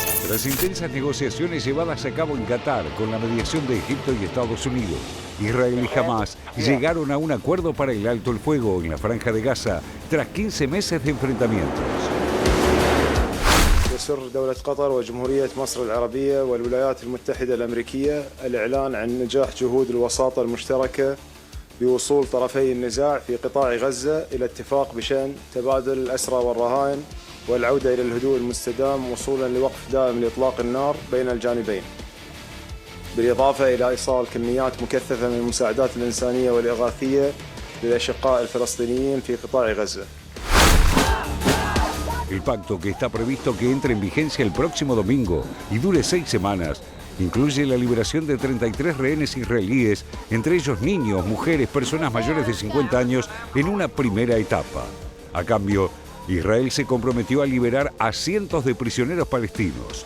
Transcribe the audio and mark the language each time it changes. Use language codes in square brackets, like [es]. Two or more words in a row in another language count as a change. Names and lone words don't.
[es] Tras intensas negociaciones llevadas a cabo en Qatar con la mediación de Egipto y Estados Unidos, Israel y Hamás llegaron a un acuerdo para el alto el fuego en la Franja de Gaza tras 15 meses de enfrentamientos. [ar] يسر دولة قطر وجمهورية مصر العربية والولايات المتحدة الأمريكية الإعلان عن نجاح جهود الوساطة المشتركة بوصول طرفي النزاع في قطاع غزة إلى اتفاق بشأن تبادل الأسرى والرهائن والعودة إلى الهدوء المستدام وصولا لوقف دائم لإطلاق النار بين الجانبين، بالإضافة إلى إيصال كميات مكثفة من المساعدات الإنسانية والإغاثية للأشقاء الفلسطينيين في قطاع غزة. [es] El pacto, que está previsto que entre en vigencia el próximo domingo y dure 6 semanas, incluye la liberación de 33 rehenes israelíes, entre ellos niños, mujeres, personas mayores de 50 años, en una primera etapa. A cambio, Israel se comprometió a liberar a cientos de prisioneros palestinos.